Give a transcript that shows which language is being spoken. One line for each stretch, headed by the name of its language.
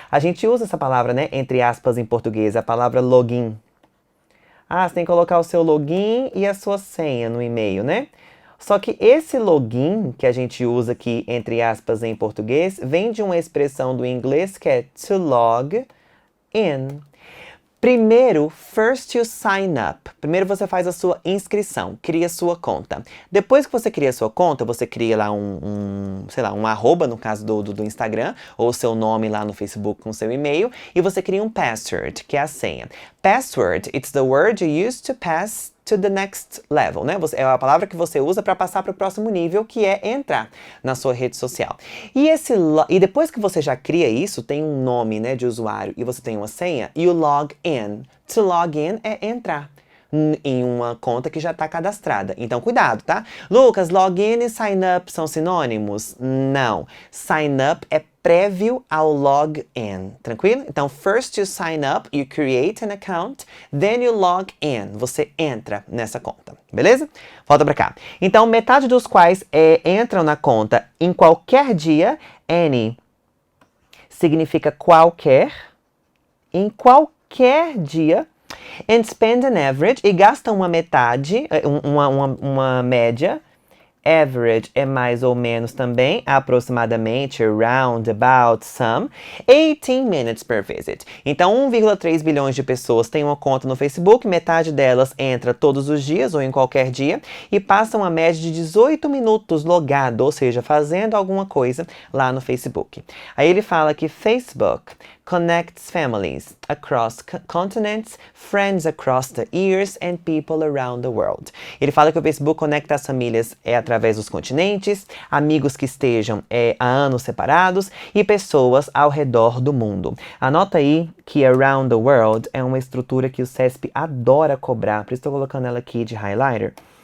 Portuguese: A gente usa essa palavra, né, entre aspas, em português, a palavra login. Você tem que colocar o seu login e a sua senha no e-mail, né? Só que esse login que a gente usa aqui, entre aspas, em português, vem de uma expressão do inglês que é to log in.
English: Primeiro, first you sign up.
Portuguese: Primeiro você faz a sua inscrição, cria sua conta. Depois que você cria a sua conta, você cria lá um arroba, no caso do Instagram, ou seu nome lá no Facebook com seu e-mail, e você cria um password, que é a senha.
English: Password, it's the word you use to pass to the next level, né?
Portuguese: É a palavra que você usa para passar para o próximo nível, que é entrar na sua rede social. E depois que você já cria isso, tem um nome, né, de usuário e você tem uma senha,
English: you log in.
Portuguese: To log in é entrar em uma conta que já está cadastrada. Então, cuidado, tá? Lucas, login e sign up são sinônimos? Não. Sign up é prévio ao login, tranquilo?
English: Então, first you sign up, you create an account, then you log in.
Portuguese: Você entra nessa conta, beleza? Volta pra cá. Então, metade dos quais entram na conta em qualquer dia. Any significa qualquer, em qualquer dia.
English: And spend an average,
Portuguese: e gasta uma metade, uma média, Average é mais ou menos também, aproximadamente, around, about, some.
English: 18 minutes per visit.
Portuguese: Então, 1,3 bilhões de pessoas têm uma conta no Facebook, metade delas entra todos os dias ou em qualquer dia e passa uma média de 18 minutos logado, ou seja, fazendo alguma coisa lá no Facebook. Aí ele fala que
English: Facebook connects families across continents, friends across the years and people around the world.
Portuguese: Ele fala que o Facebook conecta as famílias através dos continentes, amigos que estejam há anos separados e pessoas ao redor do mundo. Anota aí que around the world é uma estrutura que o CESP adora cobrar, por isso estou colocando ela aqui de highlighter.